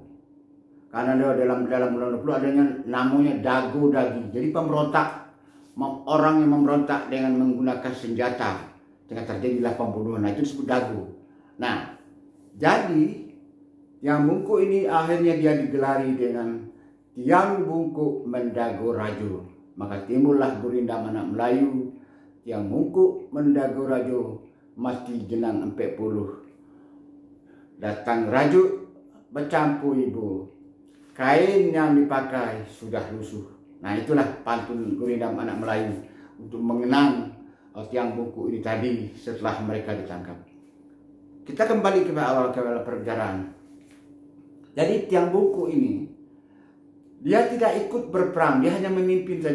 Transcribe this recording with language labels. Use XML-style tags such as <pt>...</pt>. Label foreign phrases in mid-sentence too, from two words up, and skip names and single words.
<id>Karena dalam Undang 20 adanya namanya dago dagi. Jadi pemberontak, orang yang memberontak dengan menggunakan senjata, sehingga terjadilah pembunuhan. Nah, itu disebut dago. Nah, jadi Tiang Bungku ini akhirnya dia digelari dengan Tiang Bungku Mendago Rajo. Maka timbullah Gurinda Anak Melayu, Tiang Bungku Mendago Rajo, mati jenang 40. Datang Rajo bercampur ibu, kain yang dipakai sudah lusuh. Nah, itulah pantun Gurinda Anak Melayu untuk mengenang Tiang Bungku ini tadi setelah mereka ditangkap. Kita kembali ke awal perjalanan. Jadi Tiang Bungku ini dia tidak ikut berperang, dia hanya memimpin saja.</id>